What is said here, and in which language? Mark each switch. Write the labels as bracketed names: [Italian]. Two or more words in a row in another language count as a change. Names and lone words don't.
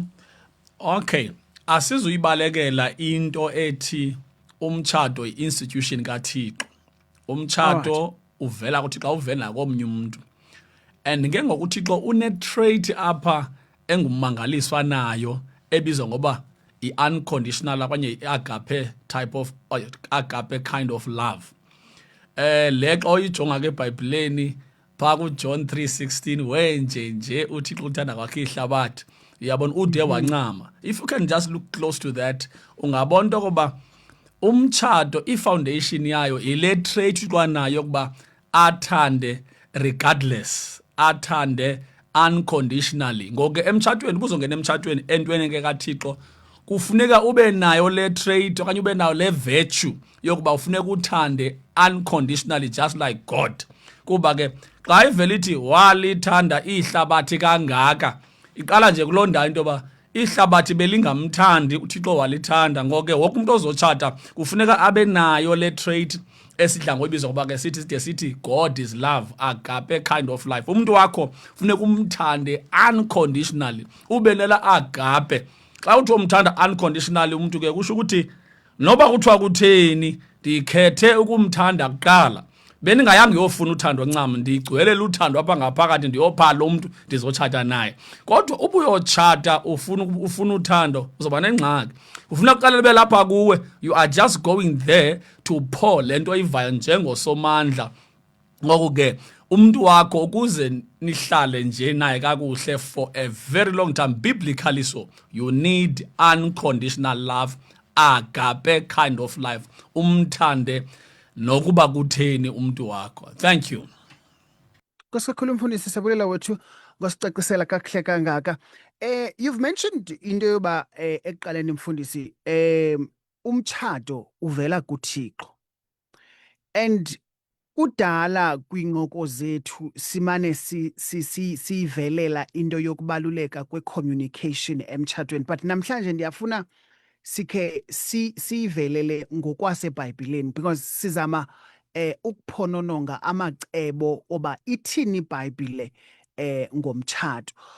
[Xhosa] Okay, asizuyibalekela into ethi umtshato yi-institution kaThixo. Umtshato uvela kuThixo, uvela komnye umuntu. And ngengokuthi uThixo une-trait apha engumangaliswa nayo ebizwa ngoba i-unconditional okanye i-agape [English] type of agape kind of love. [Xhosa] Le xa uyijonga ke eBhayibhileni phaa kuJohn 3:16, wenje uThixo uthanda kwakhe ihlabathi, uyabona ude wancama. [English] If you can just look close to that, [Xhosa] ungabona into yokuba umtshato i-foundation yayo ile trait kwanayo ukuba athande regardless, athande unconditionally. Ngoku emtshatweni, kuzongena emtshatweni entweni ke kaThixo, kufuneka ube nayo le trait okanye ube nayo le virtue yokuba ufuneka uthande unconditionally [English] just like God. [Xhosa] Kuba ke xa ivele ithi walithanda ihlabathi kangaka, iqala nje kulonda into yoba ihlabathi belingamthandi uThixo walithanda. Ngoko ke wonke umuntu ozotshata kufuneka abe nayo le trait esidla ngoyibizwa ngoba ke sithi [English] God is love, agape kind of life. [Xhosa] Umuntu wakho funeka umthande unconditionally, ube nela agape. Xa uthi umthanda unconditionally umuntu ke kusho ukuthi noba kuthiwa kutheni ndikhethe ukumthanda kuqala, bendingayanga yofuna uthando ncam, ndigcwelela uthando apha ngaphakathi, ndiyophala umntu ndizotshata naye. Kodwa ubuyotshata ufuna uthando, uzoba nengxaki. Ufuna kuqala libe lapha kuwe, [English] you are just going there to pour [Xhosa] le nto oyivayo njengosomandla. Ngoku ke umntu wakho ukuze nihlale nje naye kakuhle [English] for a very long time, biblically so, you need unconditional love, agape kind of life. [Xhosa] Umthande nokuba kutheni umntu wakho. [English] Thank you. [Xhosa] Nkosi kakhulu mfundisi, siyabulela wethu ngosicacisela kakuhle kangaka. [English] You've mentioned [Xhosa] into yoba ekuqaleni mfundisi, umtshato uvela kuThixo, and kudala kwiincoko zethu simane siyivelela into yokubaluleka kwe-communication emtshatweni, but namhlanje ndiyafuna sikhe siyivelele ngokwaseBhayibhileni, because sizama ukuphonononga amacebo oba ithini iBhayibhile ngomtshato.